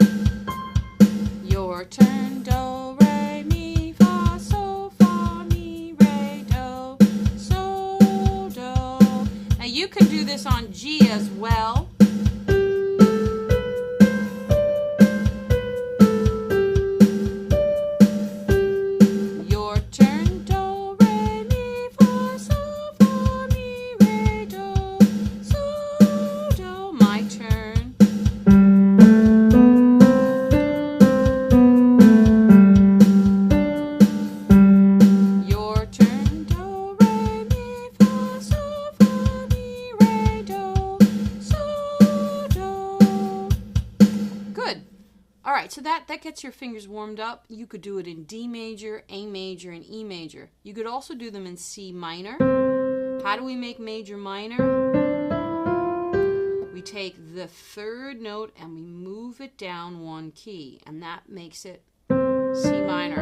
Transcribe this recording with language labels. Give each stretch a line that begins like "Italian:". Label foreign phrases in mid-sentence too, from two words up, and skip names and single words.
English: Your turn. Do, re, mi, fa, sol, fa, mi, as well. Your turn. Do, re, mi, fa, sol, fa, mi, re, do, sol, do. My turn. Your turn. Do, re, mi, fa, sol, fa, mi, re, do, sol, do. Good. All right, so that gets your fingers warmed up. You could do it in D major, A major, and E major. You could also do them in C minor. How do we make major minor? We take the third note and we move it down one key, and that makes it C minor.